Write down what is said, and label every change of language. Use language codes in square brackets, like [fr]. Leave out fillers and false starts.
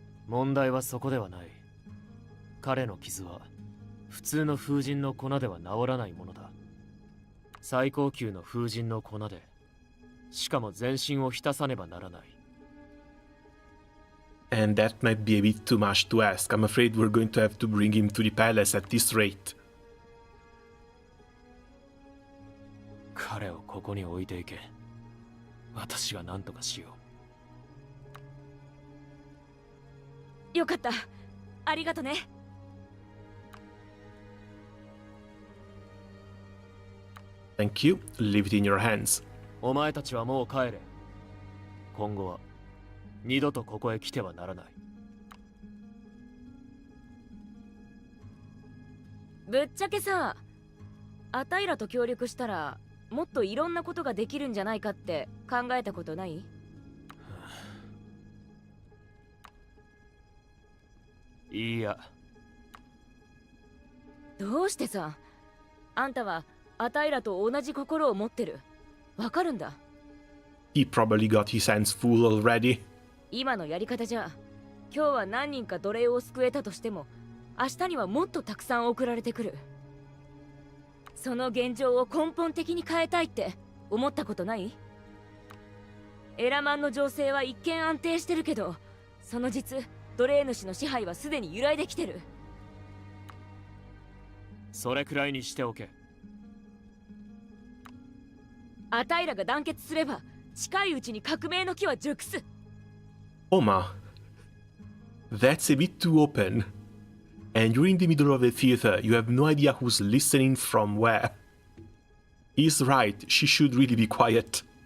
[ja] 問題はそこではない。彼の傷は普通の風神の粉では治らないものだ。最高級の風神の粉で、しかも全身を浸さねばならない。 [en] And that might be a bit too much to ask. I'm afraid we're going to have to bring him to the palace at this rate. [ja] 彼をここに置いていけ。私が何とかしよう。よかった。ありがとね。 [en] Thank you. Leave it in your hands. [ja] お前たちはもう帰れ。今後は二度とここへ来てはならない。ぶっちゃけさ、あたいらと協力したらもっといろんなことができるんじゃないかって考えたことない？いいや。どうしてさ、あんたはあたいらと同じ心を持ってる。わかるんだ。 [en] He probably got his hands full already. [ja] 今のやり方じゃ、今日は何人か奴隷を救えたとしても、明日にはもっとたくさん送られてくる。その現状を根本的に変えたいって思ったことない？エラマンの情勢は一見安定してるけど、その実、奴隷主の支配はすでに揺らいできてる。それくらいにしておけ。あたいらが団結すれば、近いうちに革命の木は熟す。 [en] Oma, that's a bit too open. And you're in the middle of a theater, you have no idea who's listening from where. He's right, she should really be quiet.